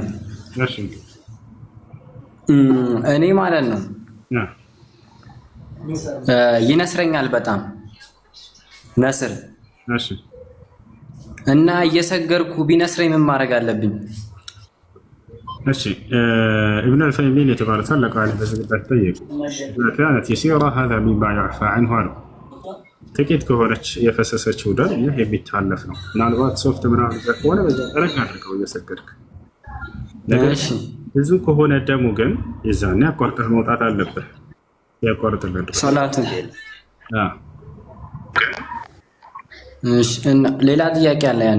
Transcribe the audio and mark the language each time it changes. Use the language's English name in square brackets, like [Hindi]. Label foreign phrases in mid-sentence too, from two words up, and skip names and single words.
[Amharic] እሺ እኔ ማለት ነው ይነስረኛል በጣም ነስር። እሺ እና እየሰገርኩ ቢነስረኝ ምን ማድረግ አለብኝ? እሺ ابن العثيمين የተባለ ታላቅ ዓሊም በዚህ ጉዳይ ጠየቁ። [Arabic] كانت يسيرة هذا مما يعفى عنه [Amharic] አሉ። ጥቂት ከሆነች የፈሰሰችው ደም ይህ የሚታለፍ ነው። ምናልባት ሶፍት ምናምን ከሆነ በዛ ረጋ አድርገው እየሰገድክ ነገር ብዙ ከሆነ ደሙ ግን የዛኔ አቋርጠህ መውጣት አለብህ። ያቋርጥልህ ሶላቱ እሺ። እና ሌላ ጥያቄ አለ አንድ።